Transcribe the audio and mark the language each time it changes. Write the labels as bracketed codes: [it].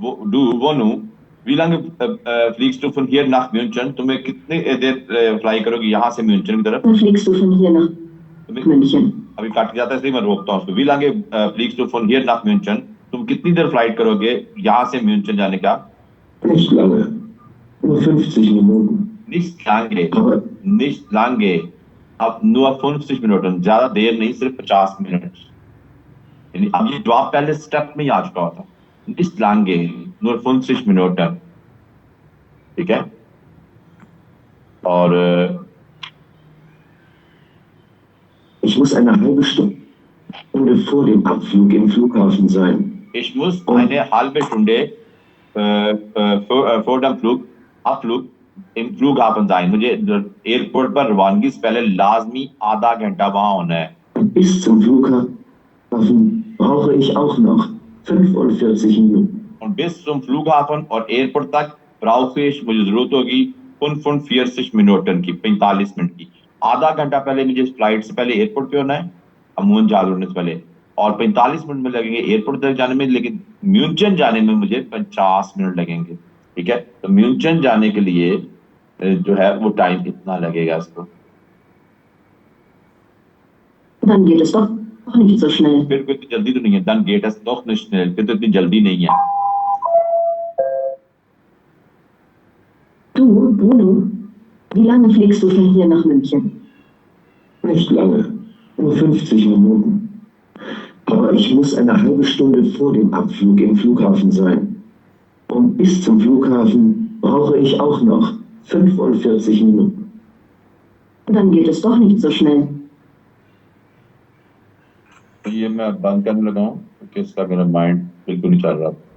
[de] du, Wonu, wie lange fliegst du von hier nach München? [hi] तुम्हें कितनी देर fly करोगी यहाँ से म्यूनचन की तरफ? [de] Wann fliegst du von hier nach München? [hi] अभी काट जाता है इसलिए मैं रोकता हूँ उसको। [de] Wie lange fliegst du von hier nach München? [hi] तुम कितनी देर फ्लाइट करोगे यहाँ से म्यूनचन जाने का? [de] Nicht lange. Nur 50 Minuten. Nicht lange, Aber nicht lange. [hi] अब [de] nur 50 Minuten, [hi] ज्यादा देर नहीं, सिर्फ 50 मिनट। यानी अब ये जवाब पहले स्टेप में ही आ चुका होता। [de] Nicht lange, nur 50 Minuten। [hi] ठीक है। और [de] ich muss eine halbe Stunde vor dem Abflug im Flughafen sein. ich muss eine halbe Stunde vor dem Abflug im Flughafen sein। [hi] मुझे एयरपोर्ट पर रवानगी से पहले लाजमी आधा घंटा वहां होना है। [de] Bis zum Flughafen brauche ich auch noch 45 Minuten। Und bis zum Flughafen [hi] और एयरपोर्ट तक [de] brauche ich [hi] मुझे जरूरत होगी 45 मिनटन की, 45 मिनट की। आधा घंटा पहले मुझे फ्लाइट से पहले एयरपोर्ट पे होना है, अमूमन जहाज उड़ने से पहले, और 45 मिनट में लगेंगे एयरपोर्ट तक जाने में, लेकिन म्यूनचन जाने में मुझे 50 मिनट लगेंगे। ठीक है, तो म्यूनचन जाने के लिए जो है वो टाइम इतना लगेगा इसको। [de] Dann geht es doch nicht so schnell. [hi] फिर कोई इतनी जल्दी तो नहीं है। [de] Dann geht es doch nicht schnell, [hi] फिर तो इतनी जल्दी नहीं है। [de] Du, Bruno, wie lange fliegst du von hier nach München? Nicht lange, nur 50 Minuten. Aber ich muss eine halbe Stunde vor dem Abflug im Flughafen sein. Und bis zum Flughafen brauche ich auch noch 45 Minuten. Dann geht es doch nicht so schnell. [hi] ये मैं बंद करने लगा हूँ क्योंकि इसका मेरा mind बिल्कुल नहीं चल रहा।